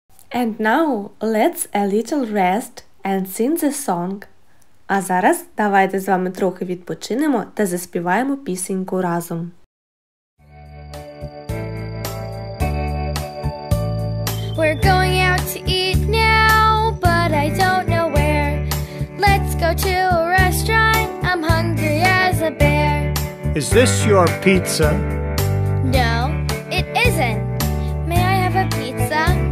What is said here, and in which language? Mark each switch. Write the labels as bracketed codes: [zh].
[en] And now let's a little rest and sing the song. [uk] А зараз давайте з вами трохи відпочинемо та заспіваємо пісеньку разом. [en] We're going out to eat now, but I don't know where. Let's go to a restaurant, I'm hungry as a bear. Is this your pizza? No, it isn't. May I have a pizza?